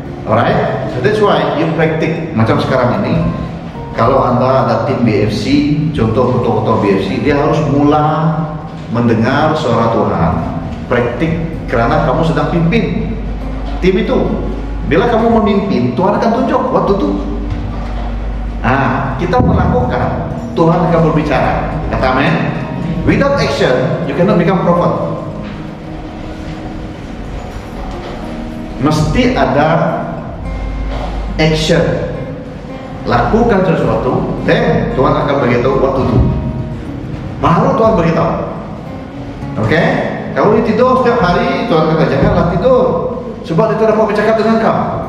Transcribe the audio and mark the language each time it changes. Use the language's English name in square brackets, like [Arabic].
[English] Alright, so that's why you practice. [Malay] Macam sekarang ini, kalau anda ada tim BFC, contoh ketua-ketua BFC, dia harus mula mendengar suara Tuhan, praktik, karena kamu sedang pimpin tim itu. Bila kamu memimpin, Tuhan akan tunjuk waktu itu. Kita melakukan, Tuhan akan berbicara. Kata amin. [English] Without action, you cannot become prophet. [Malay] Mesti ada action, lakukan sesuatu, dan Tuhan akan beritahu waktu itu. Baru Tuhan beritahu. Oke? Kalau ini tidur setiap hari, Tuhan kata janganlah tidur, sebab dia tidak mau bercakap dengan kamu.